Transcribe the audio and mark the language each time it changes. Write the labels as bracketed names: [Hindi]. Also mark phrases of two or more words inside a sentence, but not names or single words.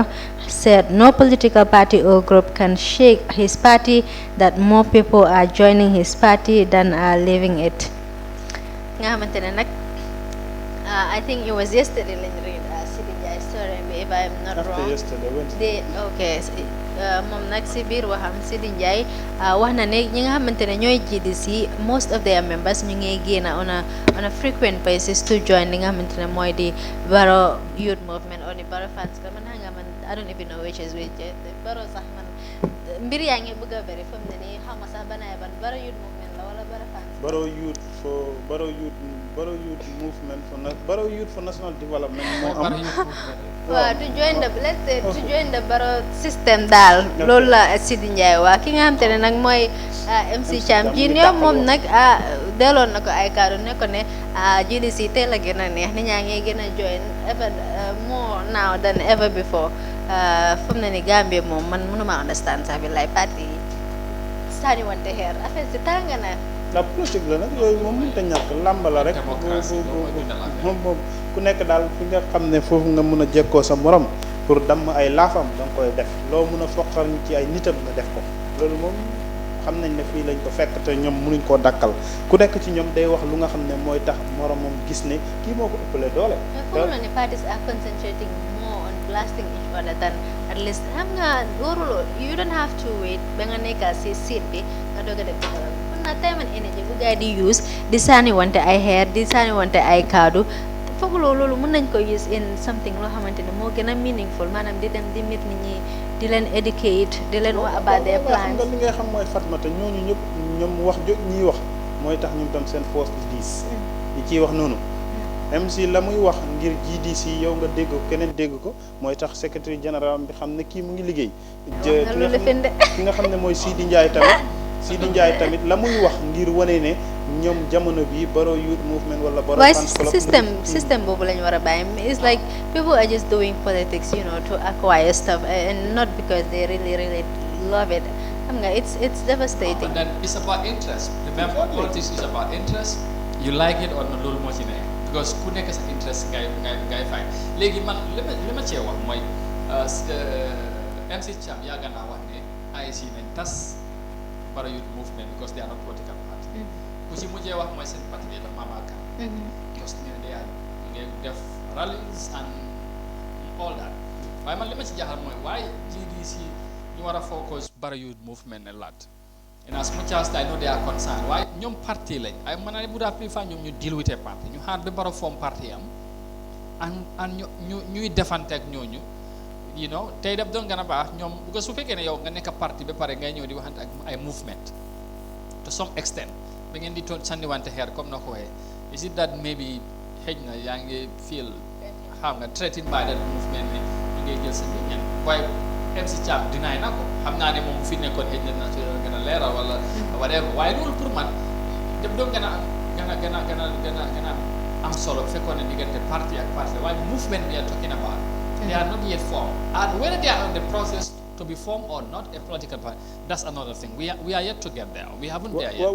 [English] said no political party or group can shake his party, that more people are joining his party than are leaving it. I think it was yesterday when you read Sidi Njai's story, if I'm not wrong. After yesterday, Wednesday. Okay. [Wolof] Moom nag si biir waxam Sidi Njai wax na ne ñi nga xamante ne ñooy GDC [English] most of their members [Wolof] ñu ngi génn [English] on a frequent basis to join [Wolof] li nga xamante ne mooy di Barrow Youth Movement or the Barrow fans club. Man nga man [English] I don't even know which is which. [Wolof] Barrow sax man mbir yaa ngi bëgg a bëri fa mu ne nii xaw ma sax banaay ban Barrow Youth Movement la wala Barrow fans. Barrow Youth Movement Barrow Youth for National Development moo am. waaw [English] to join the Barrow system [Wolof] daal loolu la Sidi Njai waa ki nga xam te ne nag mooy MC Cham Junior moom nag delloon na ko ay kaddu ne ko ne GDC teel a gën a neex ni ñaa ngi gën a [English] join ever more now than ever before [Wolof] fu mu ne ni Gambie moom man mënuma understand sax bi lay parti yi sànni wante xeer affaire si tàng na [French] la politique [Wolof] la nag yooyu moom mënut a ñàkk làmb la rek moom ku nekk daal fi nga xam ne foofu nga mën a jekkoo sa morom pour damm ay laafam da nga koy def loo mën a foqar ñu ci ay nitam nga def ko loolu moom xam nañ ne fii lañ ko fekk te ñoom mënuñ koo dakkal ku nekk ci ñoom day wax lu nga xam ne mooy tax moromam gis ne kii moo ko ëppale doole. foog na ne [English] parties are concentrating more on blasting each other than at least [Wolof] xam nga waruloo [English] you don't have to wait [Wolof] ba nga nekka si seat bi nga doog a def [English] time and energy [Wolof] bu gaay di use di sànni wante ay xeer di sànni wante ay kaddu foog loolu mën nañ ko [English] use in something [Wolof] loo xamante ne moo gën a meaningful maanaam di dem di meet nit ñi di leen educate di leen wax [English] about their plans. [Wolof] xam nga li ngay xam mooy Fatmata ñooñu ñëpp ñoom wax jot ñiy wax mooy tax ñoom tam seen force di diis ñi ciy wax noonu MC la muy wax ngir GDC yow nga dégg ko keneen dégg ko mooy tax [French] secrétaire général [Wolof] bi xam ne kii mu ngi liggéey ki nga xam ne mooy Sidi Njai tamit la muy wax ngir wane ne ñoom jamono bi Barrow Youth Movement wala Barrow fans club system boobu lañu war a bàyyi [English] it's like people are just doing politics to acquire stuff and not because they really love it [Wolof] xam nga [English] it's devastating. And then it's about interest. Remember, politics is about interest. You like it or not [Wolof] loolu moo ci nekk because ku nekk sa interest ngay fay léegi man li ma cee wax mooy MC Cham yàgg naa wax ne AIC nañ tas Barrow Youth Movement [English] because they are not political party. [Wolof] ku ci mujjee wax mooy seen parti la Mama Kandeh. because ñu ne they def [English] rallies and all that [Wolof] waaye man li ma ci jaaxal mooy waaye GDC ñu war a focus Barrow Youth Movement [English] a lot. And as much as I know they are concerned, why [Wolof] ñoom parti lañ ay man [English] I would have prefer [Wolof] ñoom ñu [English] deal with a party [Wolof] ñu xaar ba Barrow form parti am and ñuy defante ak ñooñu tey def doon gën a baax ñoom because su fekkee ne yow nga nekk parti ba pare ngay ñëw di waxante ak ay movement [English] to some extent [Wolof] ba ngeen di sandiwante xeer comme na ko waxee [English] is it that maybe [Wolof] xëj na yaa ngi feel xam nga [English] threatened by that movement [Wolof] ne ñu ngay jël sa nit ñan waaye MC Cham dinaay na ko xam naa ne moom fi nekkoon xëj na ci gën a leeral wala whatever waaye loolu pour man def doon gën a am solo fekkoon ne diggante parti ak parti waaye [English] movement we are talking about they are not yet formed and whether they are in the process to be formed or not a political party that's another thing we are yet to get there we haven't there yet